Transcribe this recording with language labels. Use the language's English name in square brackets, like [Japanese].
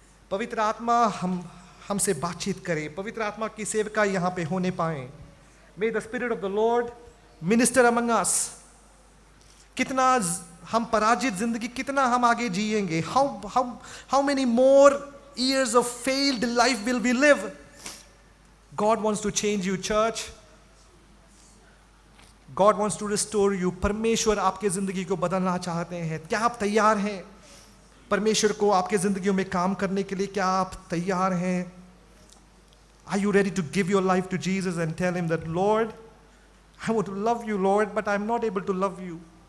[Hindi] पवित्र आत्मा हमसे बातचीत करें, पवित्र आत्मा की सेवका यहाँ पे होने पाए। [English] May the spirit of the Lord minister among us. [Hindi] कितना हम पराजित जिंदगी, कितना हम आगे जिएंगे? [English] How many more years of failed life will we live? God wants to change you, church. God wants to restore you. [Hindi] परमेश्वर आपके जिंदगी को बदलना चाहते हैं। क्या आप तैयार हैं परमेश्वर को आपके जिंदगियों में काम करने के लिए? क्या आप तैयार हैं? [English] Are you ready to give your life to Jesus and tell him that, Lord, I want to love you, Lord, but I'm not able to love you.